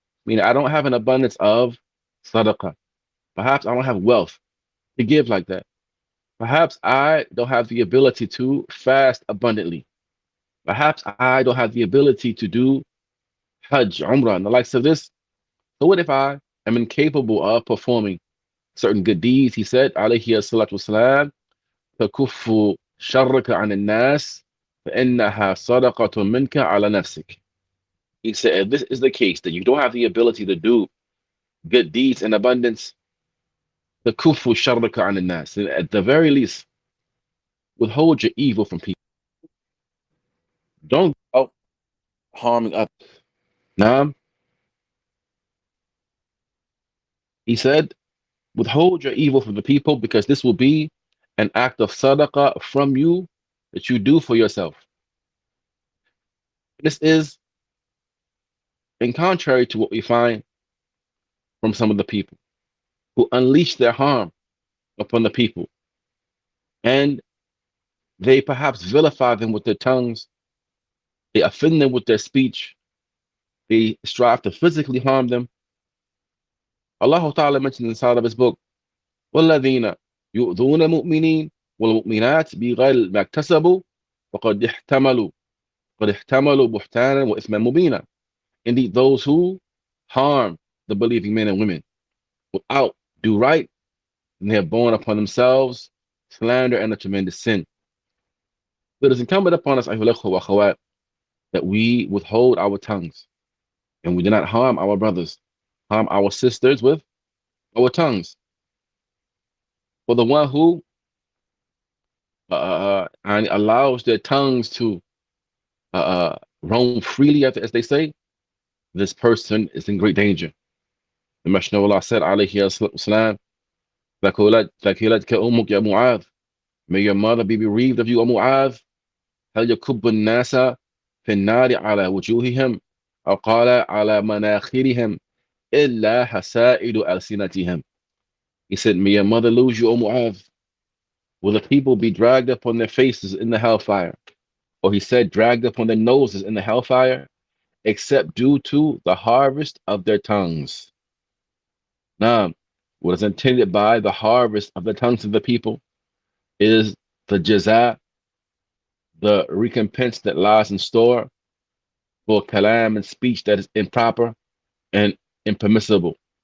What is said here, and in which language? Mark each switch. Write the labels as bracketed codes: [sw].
[en] Meaning, I don't have an abundance of sadaqah. Perhaps I don't have wealth to give like that. Perhaps I don't have the ability to fast abundantly. Perhaps I don't have the ability to do Hajj, Umrah, and the likes of this. So what if I am incapable of performing certain good deeds? He said, alayhi salatu wasalam, [ar] تكف شرك عن الناس فإنها صدقة منك على نفسك. [en] He said, if this is the case, that you don't have the ability to do good deeds in abundance, [ar] تكف شرك عن الناس. [en] At the very least, withhold your evil from people. Don't go out harming others. Now, he said, withhold your evil from the people, because this will be an act of sadaqah from you that you do for yourself. This is in contrary to what we find from some of the people who unleash their harm upon the people, and they perhaps vilify them with their tongues, they offend them with their speech, they strive to physically harm them. Allah Ta'ala mentioned inside of his book, [ar] وَالَّذِينَ يُؤْذُونَ مُؤْمِنِينَ وَالْمُؤْمِنَاتِ بِغَيْرِ مَا اكْتَسَبُوا فَقَدْ احْتَمَلُوا بُهْتَانًا وَإِثْمًا مُبِينًا. [en] Indeed, those who harm the believing men and women without do right, and they have borne upon themselves slander and a tremendous sin. It is incumbent upon us, that we withhold our tongues, and we do not harm our brothers, harm our sisters with our tongues. For the one who allows their tongues to roam freely, as they say, this person is in great danger. The Messenger of Allah said, alayhi salam, [ar] ثَكِلَتْكَ أُمُّكَ يَا مُعَاذ. [en] May your mother be bereaved of you, O Mu'adh. [ar] هل يكب الناس في النار على وجوههم أو قال على مناخرهم إلا حسائد ألسنتهم. [en] He said, may your mother lose you, O Mu'adh. Will the people be dragged upon their faces in the hellfire? Or he said, dragged upon their noses in the hellfire, except due to the harvest of their tongues. Now, what is intended by the harvest of the tongues of the people is the jaza, the recompense that lies in store for kalam and speech that is improper and impermissible.